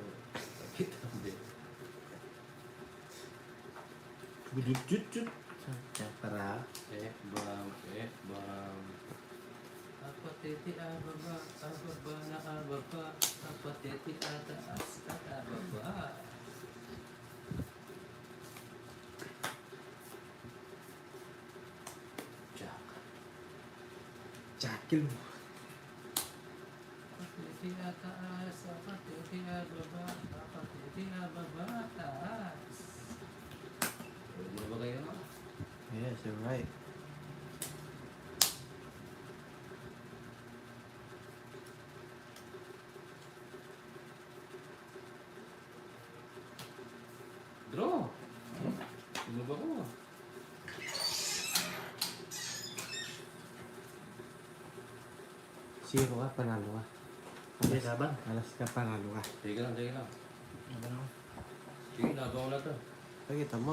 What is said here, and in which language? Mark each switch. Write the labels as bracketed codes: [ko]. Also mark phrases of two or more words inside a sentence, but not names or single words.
[tl] Nakita mo din. Budut-jut-jut. Para. Bang, bang. Apatiti ababa, ababa na ababa. Apatiti ataas at ababa. Jack. Jackal mo. Apatiti ataas, apatiti ababa, apatiti ababa, taas. Pwede na ba kayo? [en] Yes, you're right. [tl] Draw! Ano ba ko? Zero ka, panalo ka. Hindi, laban. Alas ka, panalo ka. Sige lang, sige lang. Laban ako. Sige, laban ko na to. Pagkita mo.